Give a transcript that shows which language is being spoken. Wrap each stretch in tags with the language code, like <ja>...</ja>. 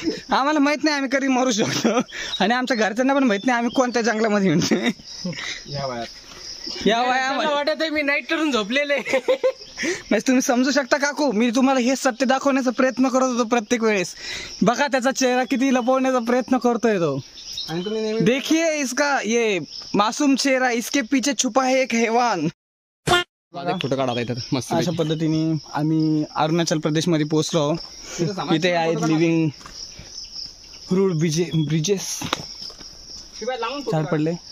<mr>आम्हाला माहित नाही आम्ही कधी मरू शकतो आणि आमच्या घरच्यांना पण माहित नाही आम्ही कोणत्या जंगलामध्ये म्हणतोय. या वयामध्ये वाटत आहे मी नाईट करून झोपलेले. म्हणजे तुम्ही समजू शकता काकू, मी तुम्हाला हे सत्य दाखवण्याचा प्रयत्न करत होतो प्रत्येक वेळेस. बघा त्याचा चेहरा किती लपवण्याचा प्रयत्न करतोय तो. आणि तुम्ही</mr> <hi>देखिए इसका ये मासूम चेहरा, इसके पीछे छुपा है एक हैवान.</hi> <mr>फोटो काढा येतात मस्त. अशा पद्धतीने आम्ही अरुणाचल प्रदेश मध्ये पोहोचलो आहोत. इथे आहेत लिव्हिंग रूड ब्रिजेस चार पडले.</mr>